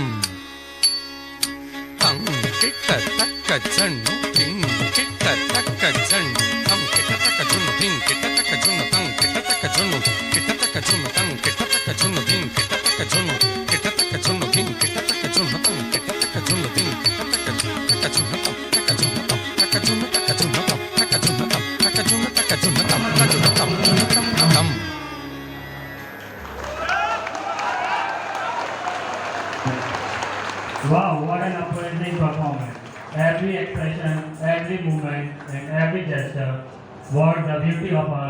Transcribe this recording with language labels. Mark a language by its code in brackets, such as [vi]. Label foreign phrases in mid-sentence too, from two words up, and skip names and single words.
[en] ತಂ ಕಿಟ್ಟ ತಕ್ಕ ಜಣ್ಣು ತಿಂಗ್ ಕಿಟ್ಟ ತಕ್ಕ ಜಣ್ಣು ತಂ ಕಿಟ್ಟ ತಕ್ಕ ಜುಣ್ಣು ತಿಂಗ್ ಕಿಟ್ಟ ತಕ್ಕ ಜುಣ್ಣು ತಂ ಕಿಟ್ಟ ತಕ್ಕ ಜುಣ್ಣು ಕಿಟ್ಟ ತಕ್ಕ ಜುಣ್ಣು ತಂ ಕಿಟ್ಟ ತಕ್ಕ ಜುಣ್ಣು ತಿಂಗ್ ಕಿಟ್ಟ ತಕ್ಕ ಜುಣ್ಣು ಕಿಟ್ಟ ತಕ್ಕ ಜುಣ್ಣು ತಿಂಗ್ ಕಿಟ್ಟ ತಕ್ಕ ಜುಣ್ಣು ತಂ ಕಿಟ್ಟ ತಕ್ಕ ಜುಣ್ಣು ತಿಂಗ್ ಕಿಟ್ಟ ತಕ್ಕ ಜುಣ್ಣು ತಂ ತಕ್ಕ ಜುಣ್ಣು ತಂ ತಕ್ಕ ಜುಣ್ಣು ತಕ್ಕ ಜುಣ್ಣು ತಂ ತಕ್ಕ ಜುಣ್ಣು ತಂ ತಕ್ಕ ಜುಣ್ಣು ತಕ್ಕ ಜುಣ್ಣು ತಂ ತಕ್ಕ ಜುಣ್ಣು ತಂ ಜುಣ್ಣು ತಂ ತಂ. Wow, what an amazing performance. Every expression, every movement, and every gesture, what the beauty of our